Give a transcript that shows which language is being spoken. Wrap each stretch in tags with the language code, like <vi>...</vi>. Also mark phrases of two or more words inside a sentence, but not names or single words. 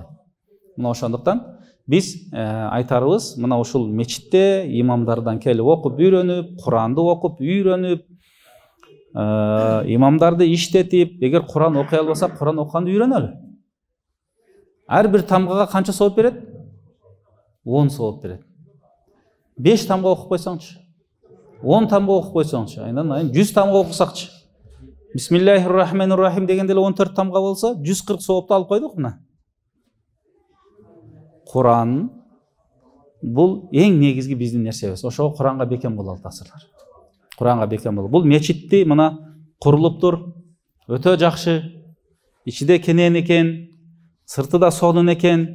<ky>Мына ошондуктан биз айтарыбыз, мына ушул мечитте имамдардан келип окуп үйрөнүп, Куранды окуп үйрөнүп, имамдарды иштетип, эгер Куран окуй албасак, Куран окуганды үйрөнөлү. Ар бир тамгага канча сооп берет? 10 сооп берет. 5 тамга окуп койсоңчу, 10 тамга окуп койсоңчу, айдан 100 тамга окусакчы. Бисмиллахир-рахманир-рахим дегенде 14 тамга болсо, 140 соопту алып койдук мына. Куран бул эң негизги биздин нерсебиз. Ошого Куранга бекем бололу тасырлар. Куранга бекем бололу. Бул мечитти мына курулуптур, өтө жакшы, ичиде кенен экен, сырты да сонун экен.</ky>